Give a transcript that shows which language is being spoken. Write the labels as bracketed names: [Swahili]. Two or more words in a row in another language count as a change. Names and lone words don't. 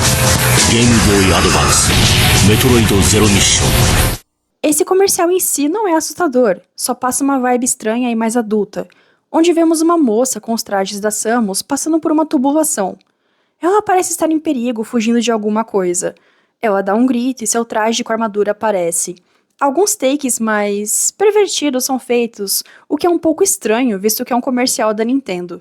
[Japanese] ゲームボーイアドバンス、メトロイドゼロミッション。 [Portuguese] Esse comercial em si não é assustador, só passa uma vibe estranha e mais adulta, onde vemos uma moça com os trajes da Samus passando por uma tubulação. Ela parece estar em perigo, fugindo de alguma coisa. Ela dá um grito e seu traje com armadura aparece. Alguns takes mais pervertidos são feitos, o que é um pouco estranho, visto que é um comercial da Nintendo.